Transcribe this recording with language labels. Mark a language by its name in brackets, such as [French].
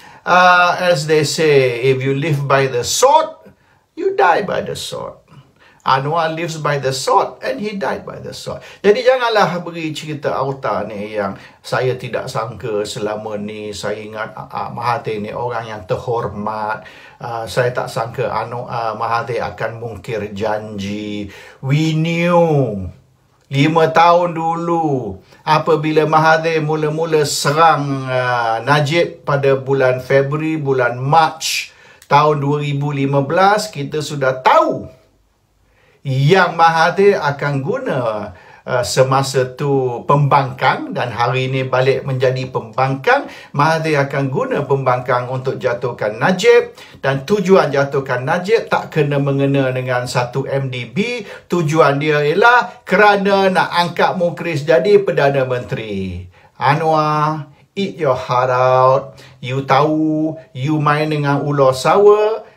[English] As they say, if you live by the sword, you die by the sword. Anwar lives by the sword and he died by the sword. [Malay] Jadi janganlah beri cerita auta ni yang saya tidak sangka selama ni. Saya ingat Mahathir ni orang yang terhormat. Saya tak sangka Mahathir akan mungkir janji. [English] We knew [Malay] 5 tahun dulu apabila Mahathir mula-mula serang Najib pada bulan Februari, bulan Mac tahun 2015, kita sudah tahu yang Mahathir akan guna semasa tu pembangkang, dan hari ini balik menjadi pembangkang. Mahathir akan guna pembangkang untuk jatuhkan Najib, dan tujuan jatuhkan Najib tak kena mengena dengan 1 MDB. Tujuan dia ialah kerana nak angkat Mukhriz jadi Perdana Menteri. [English] Anwar, eat your heart out. [Malay] You tahu, you main dengan ular sawa.